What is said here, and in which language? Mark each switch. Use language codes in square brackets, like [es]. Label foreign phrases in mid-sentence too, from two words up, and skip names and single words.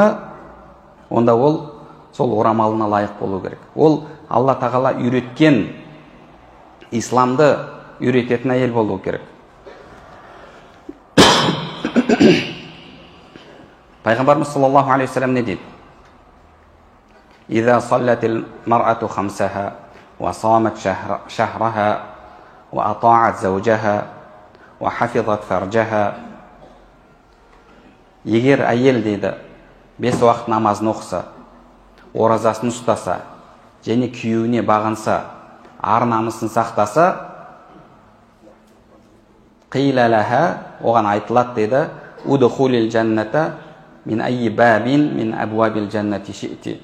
[kk] Онда ол сол орамалына лайық болу керек. Ол Алла тағала үйреткен, исламды үйрететін әйел болу керек. Пайғамбарымыз саллаллаху алейхи вассалам не дейді? [ar] إذا صلت المرأة خمسها وصامت شهرها وأطاعت زوجها وحفظت فرجها. [kk] Егер әйел дейді 5 уақыт намазын оқыса, оразасын ұстаса, және күйеуіне бағынса, ар намысын сақтаса, [ar] قيل لها, [kk] оған айтылады дейді, [ar] ادخلي الجنة من أي باب من أبواب الجنة شئت.